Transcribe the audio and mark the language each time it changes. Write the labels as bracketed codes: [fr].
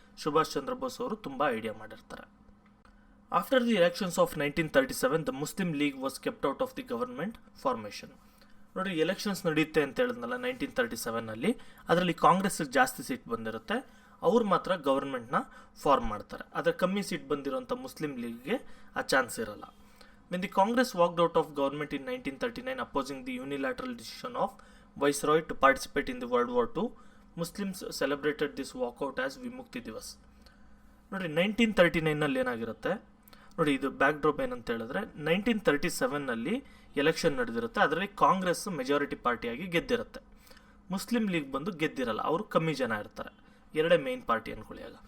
[kn] ಸುಭಾಷ್ ಚಂದ್ರ ಬೋಸ್ ಅವರು ತುಂಬ ಐಡಿಯಾ ಮಾಡಿರ್ತಾರೆ. [en] After the elections of 1937 the Muslim League was kept out of the government formation. [kn] ನೋಡಿ, elections ನಡೆಯುತ್ತೆ ಅಂತ ಹೇಳಿದ್ನಲ್ಲ 1937ನಲ್ಲಿ, ಅದರಲ್ಲಿ ಕಾಂಗ್ರೆಸ್ಗೆ ಜಾಸ್ತಿ ಸೀಟ್ ಬಂದಿರುತ್ತೆ, ಅವ್ರು ಮಾತ್ರ ಗವರ್ಮೆಂಟ್ನ ಫಾರ್ಮ್ ಮಾಡ್ತಾರೆ. ಅದರ ಕಮ್ಮಿ ಸೀಟ್ ಬಂದಿರೋಂಥ ಮುಸ್ಲಿಂ ಲೀಗ್ಗೆ ಆ ಚಾನ್ಸ್ ಇರಲ್ಲ. [en] When the Congress walked out of government in 1939 opposing the unilateral decision of Viceroy to participate in the World War II, Muslims celebrated this walkout as Vimukti Divas. [kn] ನೋಡಿ, 1939ನಲ್ಲಿ ಏನಾಗಿರುತ್ತೆ ನೋಡಿ, ಇದು back drop ಏನಂತ ಹೇಳಿದ್ರೆ 1937ನಲ್ಲಿ election ನಡೆದಿರುತ್ತೆ. ಅದರಲ್ಲಿ Congress majority ಪಾರ್ಟಿಯಾಗಿ ಗೆದ್ದಿರುತ್ತೆ. Muslim league ಬಂದು ಗೆದ್ದಿರಲ್ಲ, ಅವರು ಕಮ್ಮಿ ಜನ ಇರ್ತಾರೆ, ಎರಡೇ ಮೇನ್ ಪಾರ್ಟಿ ಅಂದ್ಕೊಳ್ಳಿ.